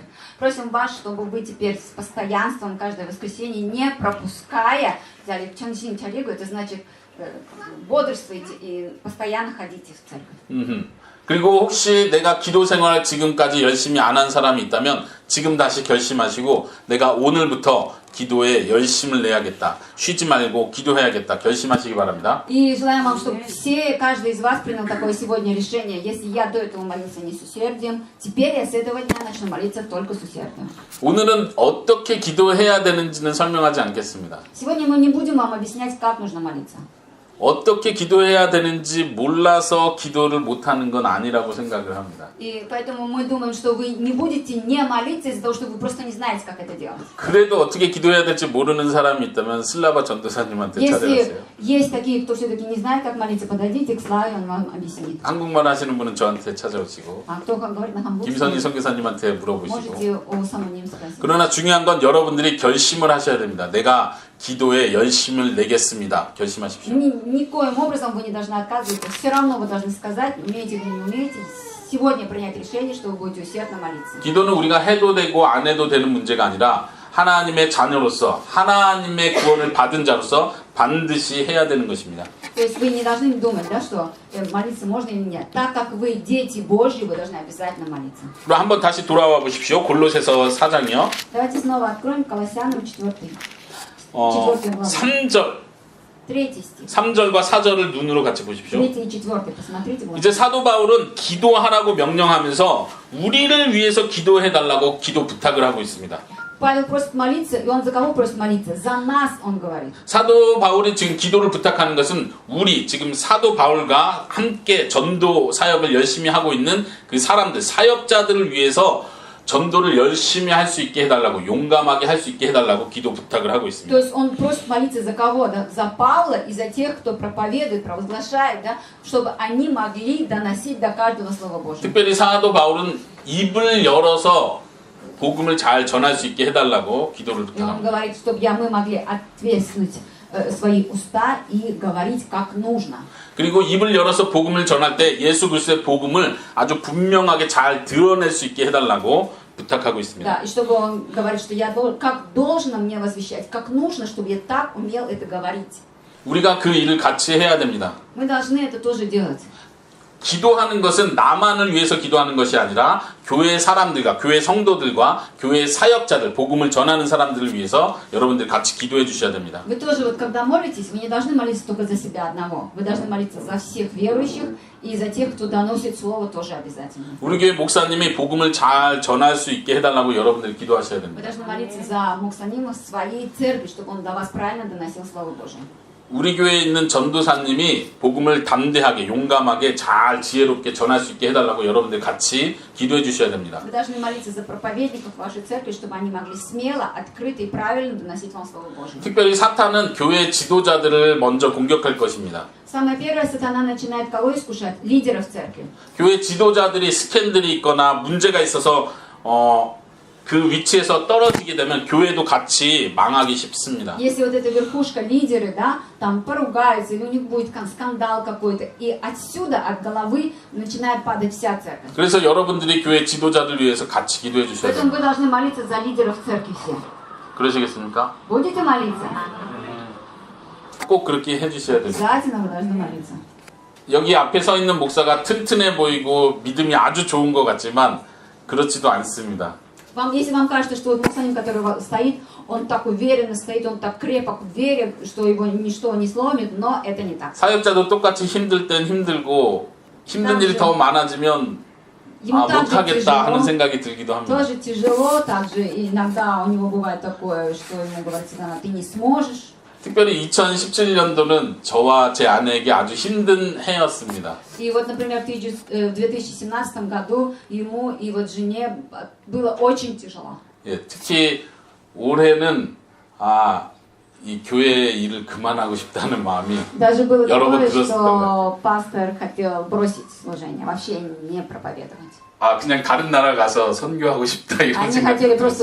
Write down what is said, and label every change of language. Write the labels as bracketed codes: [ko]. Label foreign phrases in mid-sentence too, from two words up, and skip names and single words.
[ru] Просим вас, чтобы вы теперь с постоянством каждое воскресенье, не пропуская, взяли [ko] 정신 차리고, [ru] это значит бодрствуйте и постоянно ходите в церковь. [ko] 그리고 혹시 내가 기도 생활을 지금까지 열심히 안 한 사람이 있다면 지금 다시 결심하시고 내가 오늘부터 기도에 열심을 내야겠다. 쉬지 말고 기도해야겠다. 결심하시기 바랍니다. [ru] И желаем вам, чтобы каждый из вас принял такое сегодня решение. Если я до этого молился не с усердием, теперь я с этого дня начну молиться только с усердием. [ko] 오늘은 어떻게 기도해야 되는지는 설명하지 않겠습니다. [ru] Сегодня мы не будем вам объяснять, как нужно молиться. [ko] 어떻게 기도해야 되는지 몰라서 기도를 못하는 건 아니라고 생각을 합니다. [ru] И поэтому мы думаем, что вы не будете не молиться из-за того, что вы просто не знаете, как это делать. [ko] 그래도 어떻게 기도해야 될지 모르는 사람이 있다면 슬라바 전도사님한테 [ru] Если [ko] 찾아가세요. [ru] есть такие, кто все-таки не знает, как молиться, подойдите к Славе, он вам объяснит. [ko] 한국말 하시는 분은 저한테 찾아오시고 [ru] А кто говорит на хамбургском, [ko] 김선희 선교사님한테 물어보시고 [ru] можете у самого немца спросить. [ko] 그러나 중요한 건 여러분들이 결심을 하셔야 됩니다. 내가 기도에 열심을 내겠습니다. 결심하십시오. [ru] Никоим образом вы не должны отказываться. Все равно вы должны сказать, умеете вы не умеете, сегодня принять решение, что вы будете усердно молиться. [ko] 기도는 우리가 해도 되고 안 해도 되는 문제가 아니라 하나님의 자녀로서 하나님의 구원을 받은 자로서 반드시 해야 되는 것입니다. [ru] То есть вы не должны думать, да, что молиться можно или нет. Так как вы дети Божьи, вы должны обязательно молиться. [ko] 그럼 한번 다시 돌아와 보십시오. 골로새서 4장이요. [ru] Давайте снова откроем Колоссянам 4 главу. [ko] 3절. [ru] 3 стих. [ko] 3절과 4절을 눈으로 같이 보십시오. [ru] 3 и 4. Посмотрите. Вот. [ko] 이제 사도 바울은 기도하라고 명령하면서 우리를 위해서 기도해달라고 기도 부탁을 하고 있습니다. [ru] Павел просит молиться, и он за кого просит молиться? За нас, он говорит. [ko] 사도 바울이 지금 기도를 부탁하는 것은 우리 지금 사도 바울과 함께 전도 사역을 열심히 하고 있는 그 사람들, 사역자들을 위해서 전도를 열심히 할 수 있게 해달라고, 용감하게 할 수 있게 해달라고 기도 부탁을 하고 [ru] То [ko] 있습니다. [ru] есть он просит молиться за кого? Да? За Павла и за тех, кто проповедует, провозглашает, да? Чтобы они могли доносить до каждого Слова Божьего. [ko] 특별히 사도 바울은 입을 열어서 복음을 잘 전할 수 있게 해달라고 기도를 [ru] И он [ko] 부탁합니다. [ru] говорит, чтобы мы могли ответствовать свои уста и говорить как нужно. [ko] 그리고 입을 열어서 복음을 전할 때 예수 그리스도의 복음을 아주 분명하게 잘 드러낼 수 있게 해달라고 부탁하고 있습니다. [ru] Да, и чтобы он говорит, что я как должно мне возвещать, как нужно, чтобы я так умел это говорить. [ko] 우리가 그 일을 같이 해야 됩니다. [ru] Мы должны это тоже делать. [ko] 기도하는 것은 나만을 위해서 기도하는 것이 아니라 교회 사람들과 교회 성도들과 교회 사역자들, 복음을 전하는 사람들을 위해서 여러분들 같이 기도해 주셔야 됩니다. [ru] Вы тоже, вот когда молитесь, вы не должны молиться только за себя одного. Вы должны молиться за всех верующих и за тех, кто доносит слово, тоже обязательно. [ko] 우리 교회 목사님이 복음을 잘 전할 수 있게 해달라고 여러분들 기도하셔야 [ru] Вы [ko] 됩니다. [ru] должны молиться за Муксанима своей церкви, чтобы он до вас правильно доносил Слово Божие. [ko] 우리 교회에 있는 전도사님이 복음을 담대하게 용감하게 잘 지혜롭게 전할 수 있게 해달라고 여러분들 같이 기도해 주셔야 됩니다. [ru] Вы должны молиться за проповедников вашей церкви, чтобы они могли смело, открыто и правильно доносить вам Слово Божие. [ko] 특별히 사탄은 교회 지도자들을 먼저 공격할 것입니다. [ru] Самое первое, сатана начинает кого искушать? Лидеров церкви. [ko] 교회 지도자들이 스캔들이 있거나 문제가 있어서 그 위치에서 떨어지게 되면 교회도 같이 망하기 쉽습니다. [ru] Если вот эта верхушка, лидеры, да, там поругаются, или у них будет скандал какой-то, и отсюда, от головы, начинает падать вся церковь. [ko] 그래서 여러분들이 교회 지도자들 위해서 같이 기도해 주셔야 [ru] Поэтому [ko] 됩니다. [ru] вы должны молиться за лидеров церкви все. [ko] 그러시겠습니까? [ru] Будете молиться? [ko] 꼭 그렇게 해 주셔야 됩니다. [ru] Обязательно вы должны молиться. [ko] 여기 앞에 서 있는 목사가 튼튼해 보이고 믿음이 아주 좋은 것 같지만 그렇지도 않습니다. [ru] Если вам кажется, что вот Муксаним, который стоит, он так уверенно стоит, он так крепок в вере, что его ничто не сломит, но это не так. [ko] 사역자도 똑같이 힘들 땐 힘들고 힘든 일이 더 많아지면 [ru] Ему также [ko] 못하겠다 하는 [ru] тяжело, [ko] 생각이 들기도 합니다. [ru] тоже тяжело, также иногда у него бывает такое, что ему говорится, ты не сможешь. [ko] 특별히 2017년도는 저와 제 아내에게 아주 힘든 해였습니다. [ru] И вот, например, в 2017 году ему и вот жене было очень тяжело. [ko] 예, 특히 올해는 이 교회 일을 그만하고 싶다는 마음이 [ru] Даже было [ko] 여러 번 [ru] такое, [ko] 들었을 [ru] что пастор хотел бросить служение, вообще не проповедовать. [ko] 그냥 다른 나라 가서 선교하고 싶다 이런 [ru] Они [ko] 생각이 [ru] хотели просто